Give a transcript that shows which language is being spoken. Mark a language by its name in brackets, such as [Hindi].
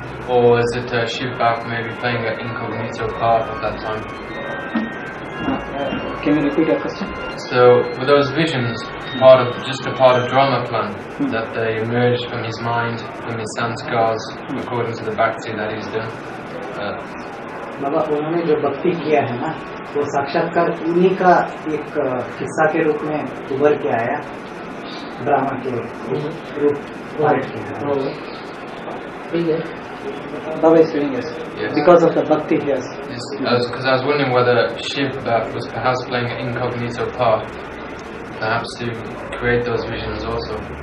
[English] Or is it Shiv Bhakti maybe playing an incognito part at that time? Can you repeat your question? So, were those visions just a part of drama plan, that they emerged from his mind, from his sanskars, according to the Bhakti that he's done? [Hindi] बाबा उन्होंने जो भक्ति किया है ना, वो साक्षात्कार उन्हीं का एक हिस्सा के रूप में उभर के आया, ड्रामा के रूप पार्ट के. [English] Baba is saying yes. Because of the bhakti he has. Because I was wondering whether Shiv was perhaps playing an incognito part, perhaps to create those visions also.